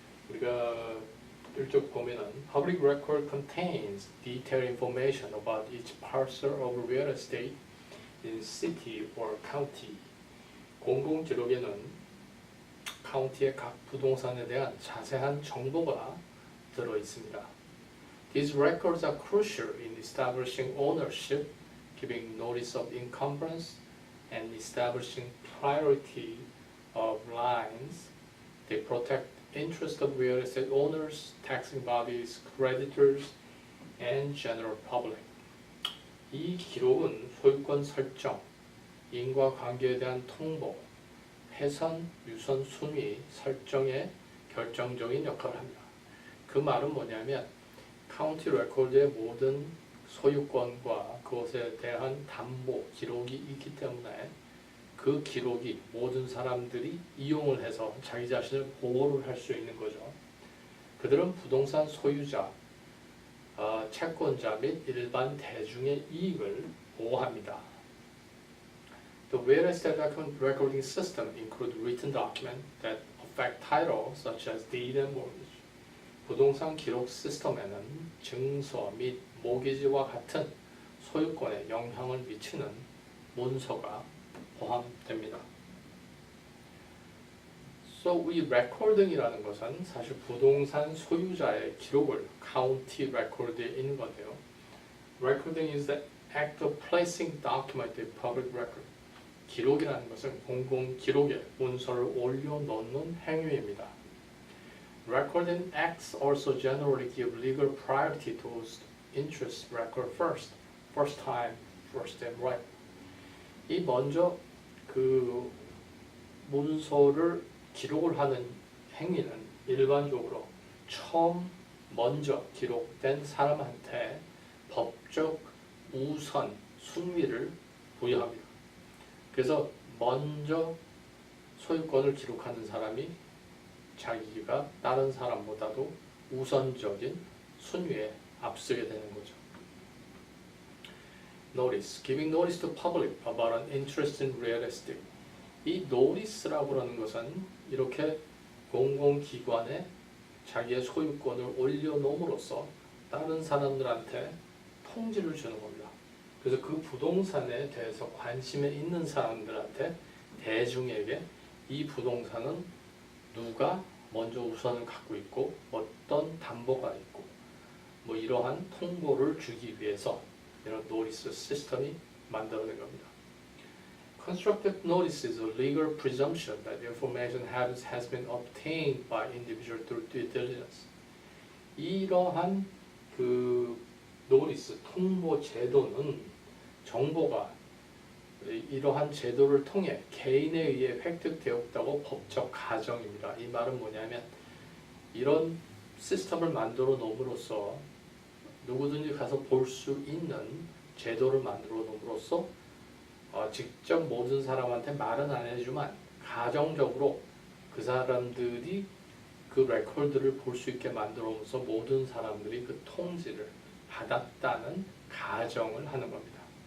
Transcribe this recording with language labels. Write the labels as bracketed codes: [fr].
[ko] 우리가 일찍 보면은 [en] Public record contains detailed information about each parcel of real estate in city or county. [ko] 공공 기록에는 카운티의 각 부동산에 대한 자세한 정보가 들어 있습니다. [en] These records are crucial in establishing ownership, giving notice of encumbrance, and establishing priority of lines. They protect interest of real estate owners, taxing bodies, creditors, and general public. [ko] 이 기록은 소유권 설정, 인과관계에 대한 통보, 훼손, 유선 순위 설정에 결정적인 역할을 합니다. 그 말은 뭐냐면 카운티 레코드의 모든 소유권과 그것에 대한 담보 기록이 있기 때문에 그 기록이 모든 사람들이 이용을 해서 자기 자신을 보호를 할 수 있는 거죠. 그들은 부동산 소유자, 채권자 및 일반 대중의 이익을 보호합니다. [en] The real estate recording system include written documents that affect title, such as deed and mortgage. [ko] 부동산 기록 시스템에는 증서 및 모기지와 같은 소유권에 영향을 미치는 문서가 포함됩니다. So, 이 recording이라는 것은 사실 부동산 소유자의 기록을 county record에 있는 건데요. [en] Recording is the act of placing document in public record. [ko] 기록이라는 것은 공공 기록에 문서를 올려놓는 행위입니다. [en] Recording acts also generally give legal priority to whose interests record first time, first and right. [ko] 이 먼저 그 문서를 기록을 하는 행위는 일반적으로 처음 먼저 기록된 사람한테 법적 우선 순위를 부여합니다. 그래서 먼저 소유권을 기록하는 사람이 자기가 다른 사람보다도 우선적인 순위에 앞서게 되는 거죠. [en] Notice, giving notice to public about an interest in real estate. [ko] 이 notice라고 하는 것은 이렇게 공공기관에 자기의 소유권을 올려놓음으로써 다른 사람들한테 통지를 주는 겁니다. 그래서 그 부동산에 대해서 관심에 있는 사람들한테 대중에게 이 부동산은 누가 먼저 우선을 갖고 있고 어떤 담보가 있고 뭐 이러한 통보를 주기 위해서 이런 노티스 시스템이 만들어낸 겁니다. [en] Constructive notice is a legal presumption that the information has been obtained by individual through due diligence. [ko] 이러한 그 노티스 통보 제도는 정보가 이러한 제도를 통해 개인에 의해 획득되었다고 법적 가정입니다. 이 말은 뭐냐면 이런 시스템을 만들어 놓음으로써 누구든지 가서 볼 수 있는 제도를 만들어 놓음으로써 직접 모든 사람한테 말은 안 해주지만 가정적으로 그 사람들이 그 레코드를 볼 수 있게 만들어서 모든 사람들이 그 통지를 받았다는 가정을 하는 겁니다.